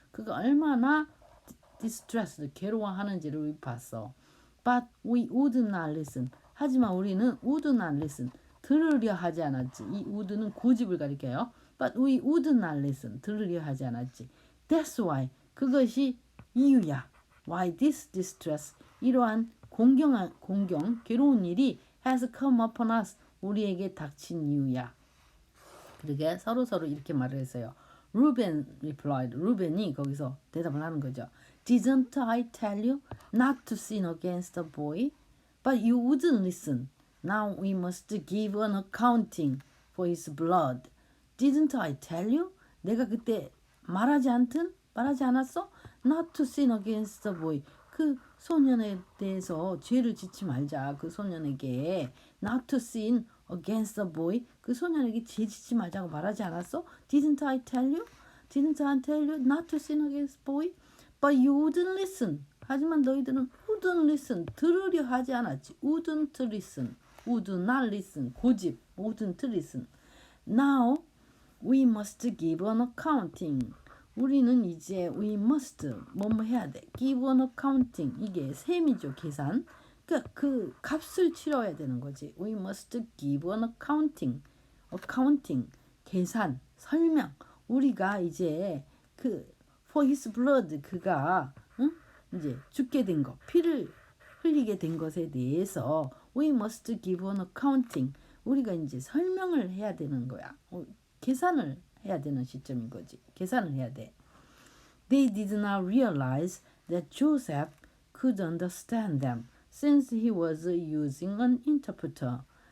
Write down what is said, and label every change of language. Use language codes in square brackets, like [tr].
[ko] 그가 얼마나 distressed, 괴로워하는지를 우리 봤어. [en] But we would not listen. [ko] 하지만 우리는 [en] would not listen. [ko] 들으려 하지 않았지. 이 would는 고집을 가리켜요. [en] But we would not listen. [ko] 들으려 하지 않았지. [en] That's why. [ko] 그것이 이유야. [en] Why this distress. [ko] 이러한 공경, 괴로운 일이 [en] has come upon us. [ko] 우리에게 닥친 이유야. 그러게 서로 이렇게 말을 했어요. [en] Reuben replied. [ko] 루벤이 거기서 대답을 하는 거죠. [en] Didn't I tell you not to sin against the boy? But you wouldn't listen. Now we must give an accounting for his blood. Didn't I tell you? [ko] 내가 그때 말하지 않았어? [en] Not to sin against the boy. [ko] 그 소년에 대해서 죄를 짓지 말자. 그 소년에게 [en] not to sin against the boy. [ko] 그 소년에게 죄 짓지 말자고 말하지 않았어? [en] Didn't I tell you? Didn't I tell you not to sin against the boy? But you wouldn't listen. [ko] 하지만 너희들은 [en] wouldn't listen. [ko] 들으려 하지 않았지. [en] wouldn't listen. would not listen. 고집. wouldn't listen. Now we must give an accounting. [ko] 우리는 이제 [en] we must [ko] 뭐뭐 해야 돼. [en] give an accounting. [ko] 이게 셈이죠. 계산. 그러니까 그 값을 치러야 되는 거지. [en] we must give an accounting. [ko] accounting. 계산. 설명. 우리가 이제 그 [en] for his blood [ko] 그가 이제 죽게 된 거. 피를 흘리게 된 것에 대해서 [en] we must give an accounting. [ko] 우리가 이제 설명을 해야 되는 거야. 계산을 해야 되는 시점인 거지. 계산을 해야 돼. [en] They did not realize that Joseph could understand them since he was using an interpreter.